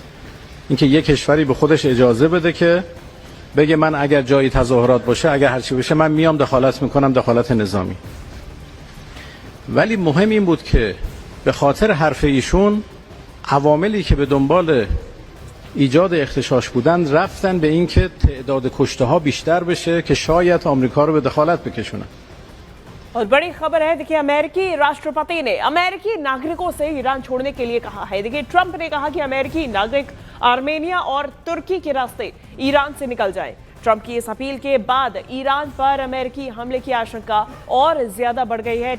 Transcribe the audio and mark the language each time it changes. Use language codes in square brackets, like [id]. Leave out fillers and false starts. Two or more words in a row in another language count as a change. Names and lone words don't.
[fa] اینکه یک کشوری به خودش اجازه بده که بگه من اگر جایی تظاهرات باشه، اگر هرچی بشه من میام دخالت میکنم، دخالت نظامی. ولی مهم این بود که به خاطر حرف ایشون عواملی که به دنبال ایجاد اختشاش بودن رفتن به این که تعداد کشته ها بیشتر بشه که شاید آمریکا رو به دخالت بکشونن. [hi] और बड़ी खबर है, देखिए अमेरिकी राष्ट्रपति ने अमेरिकी नागरिकों से ईरान छोड़ने के लिए कहा है। देखिए ट्रंप ने कहा कि अमेरिकी नागरिक आर्मेनिया और तुर्की के रास्ते ईरान से निकल जाए। ट्रंप की इस अपील के बाद ईरान पर अमेरिकी हमले की आशंका और ज्यादा बढ़ गई है।